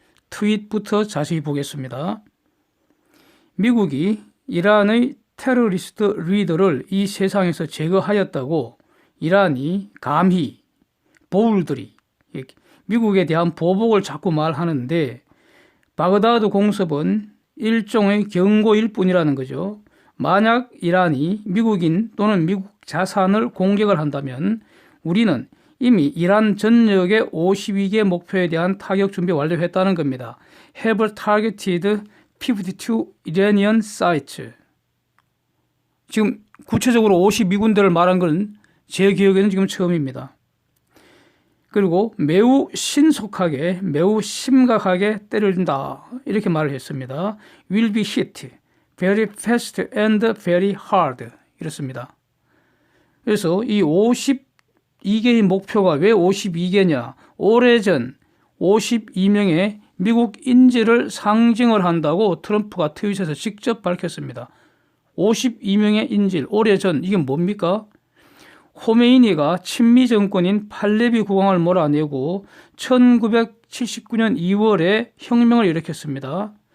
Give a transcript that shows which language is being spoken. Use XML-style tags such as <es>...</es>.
<ko>트윗부터 자세히 보겠습니다. 미국이 이란의 테러리스트 리더를 이 세상에서 제거하였다고 이란이 감히 보울들이 미국에 대한 보복을 자꾸 말하는데, 바그다드 공습은 일종의 경고일 뿐이라는 거죠. 만약 이란이 미국인 또는 미국 자산을 공격을 한다면 우리는 이미 이란 전역의 52개 목표에 대한 타격 준비 완료했다는 겁니다.</ko> <en>Have targeted 52 Iranian sites.</en> <ko>지금 구체적으로 52군데를 말한 건 제 기억에는 지금 처음입니다. 그리고 매우 신속하게, 매우 심각하게 때려준다, 이렇게 말을 했습니다.</ko> <en>Will be hit very fast and very hard,</en> <ko>이렇습니다. 그래서 이 52개의 목표가 왜 52개냐? 오래전 52명의 미국 인질을 상징을 한다고 트럼프가 트윗에서 직접 밝혔습니다. 52명의 인질, 오래전, 이게 뭡니까? 호메이니가 친미 정권인 팔레비 국왕을 몰아내고 1979년 2월에 혁명을 일으켰습니다.</ko>